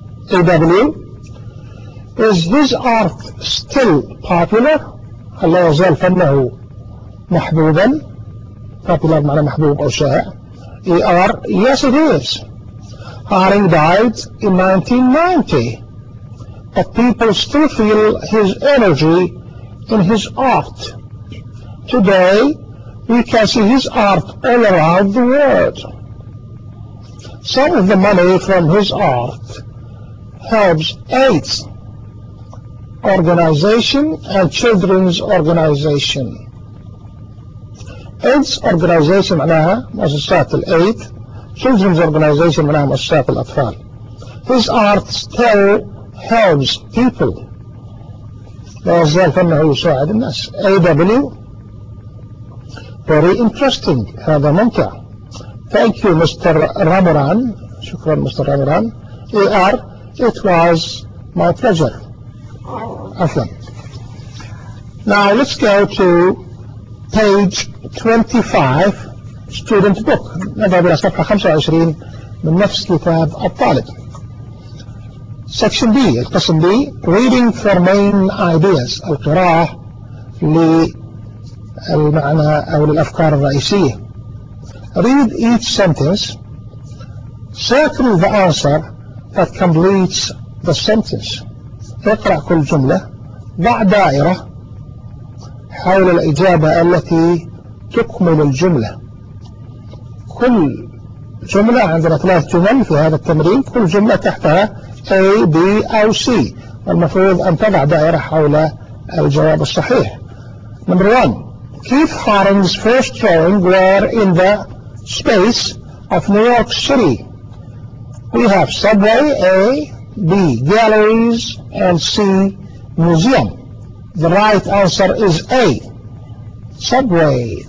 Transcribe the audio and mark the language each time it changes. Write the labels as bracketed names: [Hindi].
[English] AW, is his art still popular? [Arabic] هل يزال فنه محبوبا؟ popular معنى محبوب أو شائع. [English] AR, yes it is. Haring died in 1990. But people still feel his energy in his art. Today, we can see his art all around the world. Some of the money from his art helps AIDS organization and children's organization. AIDS organization معناها مؤسسات الأيد, children's organization معناها مؤسسات الأطفال. His art still helps people. [Arabic] لا يزال فنه يساعد الناس. [English] AW, very interesting. [Arabic] هذا ممتع. [English] Thank you, Mr. Ramaran. شكرا, Mr. Ramaran. AR, it was my pleasure. أفهم. Now let's go to page 25, student book. [Arabic] نذهب إلى صفحة 25 من نفس كتاب الطالب. [English] Section B, القسم B, reading for main ideas. [Arabic] القراءة للمعنى أو للأفكار الرئيسية. [English] Read each sentence. Circle the answer that completes the sentence. [Arabic] اقرأ كل جملة. ضع دائرة حول الإجابة التي تكمل الجملة. كل جملة, عندنا ثلاث جمل في هذا التمرين, كل جملة تحتها A, B أو C, والمفروض أن تضع دائرة حول الجواب الصحيح. [English] Number one, Keith Haring's first drawing were in the space of New York City. We have subway, A, B, galleries, and C, museum. The right answer is A, subway.